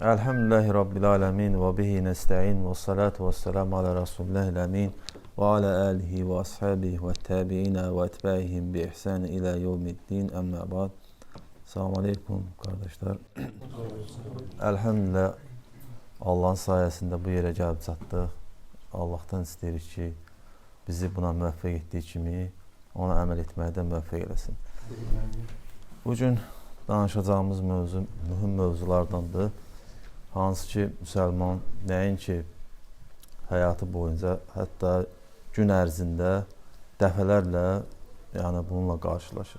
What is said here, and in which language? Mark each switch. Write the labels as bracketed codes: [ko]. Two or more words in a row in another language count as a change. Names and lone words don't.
[ar] الحمد لله رب العالمين وبه نستعين والصلاة والسلام على رسول الله الأمين وعلى آله وأصحابه والتابعين وأتباعهم بإحسان إلى يوم الدين أما بعد. [tr] Selamun aleyküm kardeşler. [az] Elhamdülillah Allah'ın sayesinde bu yere gəlib çatdıq. Allah'tan istəyirik ki, bizi buna müvəffəq etdiyi kimi ona əməl etməyə də müvəffəq eləsin. Bugün danışacağımız mövzu mühüm mövzulardandır. Hansı ki, müsəlman nəinki həyatı boyunca, hətta gün ərzində dəfələrlə bununla qarşılaşır.